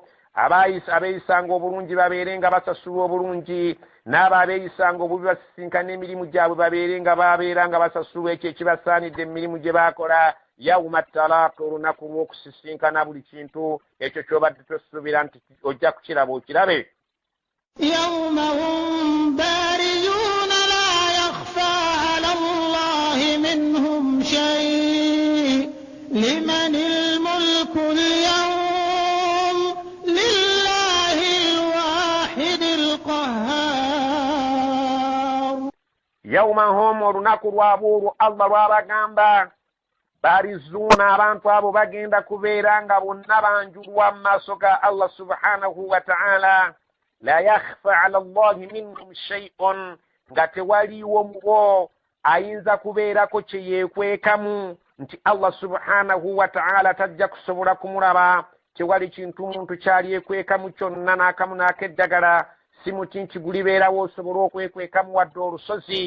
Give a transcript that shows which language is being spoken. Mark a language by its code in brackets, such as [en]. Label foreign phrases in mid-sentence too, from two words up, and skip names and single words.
[lg] Abeeyisanga obulungi babeere nga basasulwa obulungi, n'abo abeeyisanga obubi basisinkana emirimu gyabwe babeere nga babeera nga basasulwa ekyo ekibasaanidde mu mirimu gye baakola. [ar] يوم التلاق [lg] olunaku lw'okusisinkana buli kintu ekyo ky'obadde tosuubira nti ojja kukiraba okirabe. [ar] يوم هم بارزون لا يخفى على الله منهم شيء لمن الملك اليوم لله الواحد القهار. يوم هم [lg] olunaku lwabulu Allah lwabagamba barizuuna abantu abo bagenda kubeera nga bonna banjulwa mu maaso ga [ar] الله سبحانه وتعالى. لا يخفى على الله منهم شيء [lg] nga tewaliwo mu bo ayinza kubeerako kye yeekwekamu nti [ar] الله سبحانه وتعالى [lg] tajja kusobola kumulaba. Tewali kintu muntu kyalyekwekamu kyonna n'akamu n'akeddagala si muti nkigulibeerawo osobola okwekwekamu wadde olusozi.